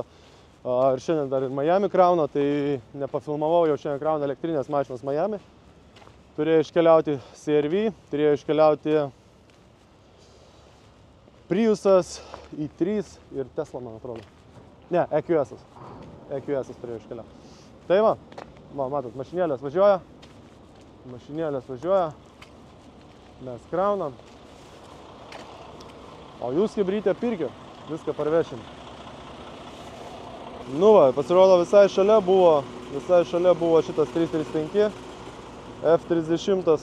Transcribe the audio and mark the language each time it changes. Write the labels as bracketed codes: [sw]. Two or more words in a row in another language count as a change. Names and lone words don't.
[lt] Ir šiandien dar ir Miami krauna, tai nepafilmavau, jau šiandien krauna elektrinės mašinos Miami. Turėjau iškeliauti CR-V, turėjau iškeliauti Priusas, i3 ir Tesla, man atrodo. Ne, EQS-as. EQS-as turėjau iškeliauti. Tai va, matot, mašinėlės važiuoja. Mes kraunam. O jūs hibrytę pirkit, viską parvešim. Nu va, pasirodo visai šalia buvo šitas 335 F30.